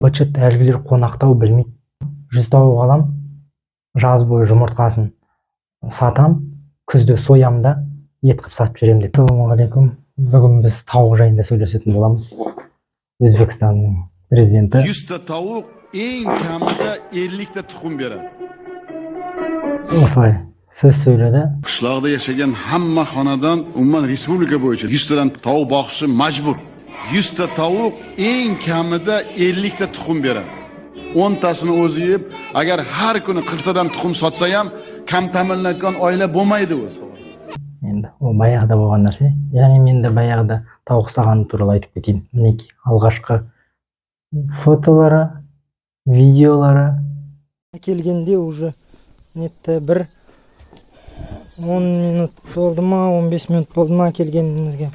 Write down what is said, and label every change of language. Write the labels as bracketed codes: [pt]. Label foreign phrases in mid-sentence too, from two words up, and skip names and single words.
[kk] Быт әлгілер қонақтау білмейді. 100 тауық алам, жаз бойы жұмыртқасын сатам, күзде соям да ет қып сатып жүрем деп. Ассалаумағалейкум. Бүгін біз тауық жайында сөйлесетін боламыз. Өзбекстанның президенті. [uz] 100 tavuk en kamida 50 tuxum beradi. [kk] Осылай сөз сөйледі. [uz] Qishloqda yashagan hamma xonadon umuman respublika bo'yicha 100 tadan tovuq boqishi majbur. 100 ta tovuq en kamida 50 tuxum beradi. 10 tasini o'zi yeb, agar har kuni 40 tadan tuxum sotsa ham kam ta'minlangan oila bo'lmaydi o'zi. [kk] Енді ол баяғыда болған нәрсе. Және мен де баяғыда тауық ұстағаным туралы айтып кетейін. Мінекей алғашқы фотолары, видеолары. Келгенде уже нетті бір 10 минут болды ма, 15 минут болды ма келгенімізге.